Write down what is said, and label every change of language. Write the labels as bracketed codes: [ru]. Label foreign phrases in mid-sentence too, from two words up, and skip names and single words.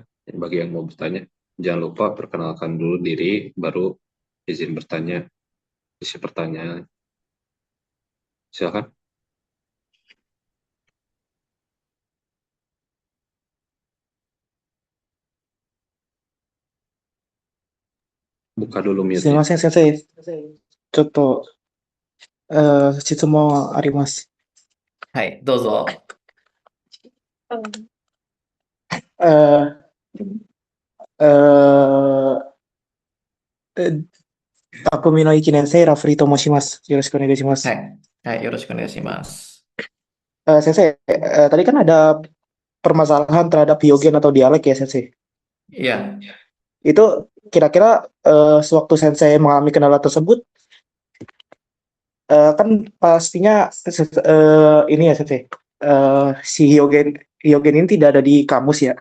[id] Bagi yang mau bertanya, jangan lupa perkenalkan dulu diri, baru izin bertanya, isi pertanyaan. Silakan, buka dulu [ja] すい [id] mute-nya. [ja] ません、先生。ちょっと、質問あります。はい、どうぞ。え、え、え、タクミの一年生ラフリと申します. よろしくお願いはします. い。はい、よろしくお願いします。 [id] Sensei, tadi kan ada permasalahan terhadap hyogen atau dialek ya, Sensei. Iya. Itu kira-kira sewaktu Sensei mengalami kendala tersebut, kan pastinya ini ya, Sensei. Si hyogen ini tidak ada di kamus ya.